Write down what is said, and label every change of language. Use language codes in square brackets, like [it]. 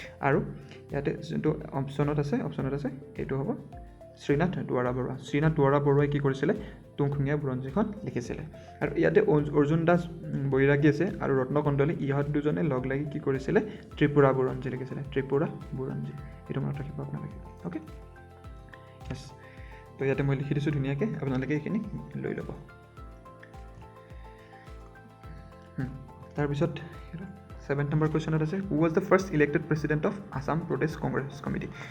[as] আৰু ইয়াতে যোনটো অপশ্যনত আছে এইটো হ'ব শ্ৰীনাথ দুৱৰা বৰুৱা। শ্ৰীনাথ দুৱৰা বৰুৱাই কি কৰিছিলে? টুংখুঙীয়া বুৰঞ্জীখন লিখিছিলে। আৰু ইয়াতে অৰ্জুন দাস বৈৰাগী আছে আৰু ৰত্নকণ্ডলী, ইহঁত দুজনে লগ লাগি কি কৰিছিলে? ত্ৰিপুৰা বুৰঞ্জী লিখিছিলে, ত্ৰিপুৰা বুৰঞ্জী। এইটো মনত ৰাখিব আপোনালোকে, অ'কে। য়েছ, তো ইয়াতে মই লিখি দিছোঁ ধুনীয়াকৈ, আপোনালোকে এইখিনি লৈ ল'ব। তাৰপিছত 7th নম্বৰ কুৱেশ্যনত আছে [en] Who was the first elected president of Assam Pradesh Congress committee.